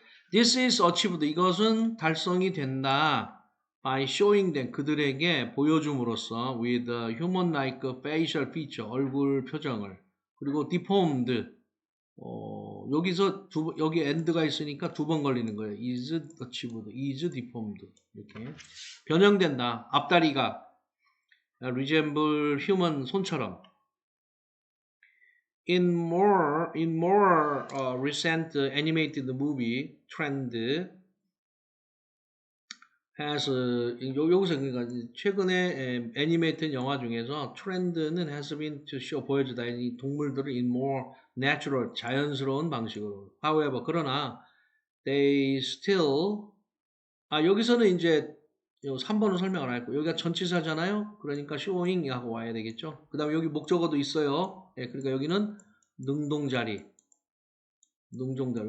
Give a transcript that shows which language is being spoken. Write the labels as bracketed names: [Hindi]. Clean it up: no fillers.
[English] This is achieved [Korean] 이것은 달성이 된다. [English] by showing them [Korean] 그들에게 보여줌으로써 [English] with a human-like facial feature [Korean] 얼굴 표정을 그리고 deformed 여기서 여기 end가 있으니까 두 번 걸리는 거예요. [English] is achieved, is deformed [Korean] 이렇게 변형된다. 앞다리가 resemble human 손처럼. [English] In more recent animated movie trend has [Korean] 여기서 그러니까 최근에 애니메이트 영화 중에서 트렌드는 [English] has been to show [Korean] 보여주다 이 동물들을 [English] in more natural [Korean] 자연스러운 방식으로. However 그러나 [English] they still [Korean] 여기서는 이제 3번은 설명 안 했고 여기가 전치사잖아요. 그러니까 showing 하고 와야 되겠죠. 그 다음에 여기 목적어도 있어요. 예, 그러니까 여기는 능동자리 능동자리.